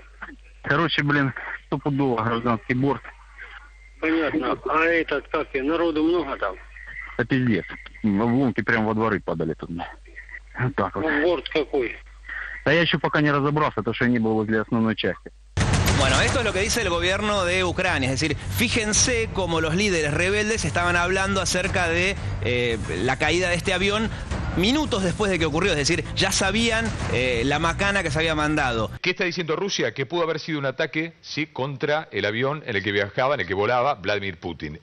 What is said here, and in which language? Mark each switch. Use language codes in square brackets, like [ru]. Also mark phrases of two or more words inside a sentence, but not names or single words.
[ru] Короче, блин, стопудово гражданский борт. Понятно. А этот, как и, народу много там? Это пиздец. В лунки прям во дворы падали тут. Вот так вот. Ну, борт какой? Да я еще пока не разобрался, потому что я не был возле основной части. [es] Bueno, esto es lo que dice el gobierno de Ucrania, es decir, fíjense cómo los líderes rebeldes estaban hablando acerca de la caída de este avión minutos después de que ocurrió, es decir, ya sabían la macana que se había mandado. ¿Qué está diciendo Rusia? Que pudo haber sido un ataque, sí, contra el avión en el que viajaba, en el que volaba Vladimir Putin.